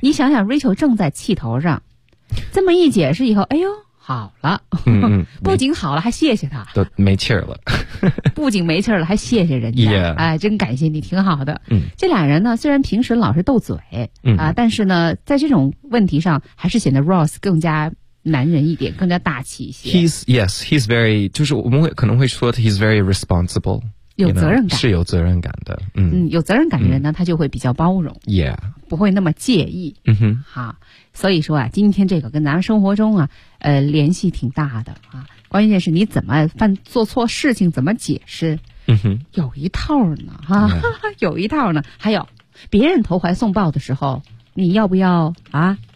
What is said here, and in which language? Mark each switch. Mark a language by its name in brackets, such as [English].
[Chinese] 你想想 Rachel 正在气头上，这么一解释以后，哎呦好了，不仅好了还谢谢他，都没气儿了。不仅没气儿了还谢谢人家、 [English] yeah. [Chinese] 哎，真感谢你，挺好的、嗯、这俩人呢虽然平时老是斗嘴、但是呢在这种问题上还是显得 Ross 更加男人一点，更加大气一些。 [English] He's very [Chinese] 就是我们会可能会说 [English] He's very responsible， [Chinese] 有责任感，是有责任感的。有责任感的人呢，他就会比较包容，也、yeah. 不会那么介意。好，所以说啊，今天这个跟咱们生活中啊，联系挺大的啊。关键是你怎么犯做错事情，怎么解释？有一套呢，有一套呢。还有，别人投怀送抱的时候，你要不要啊？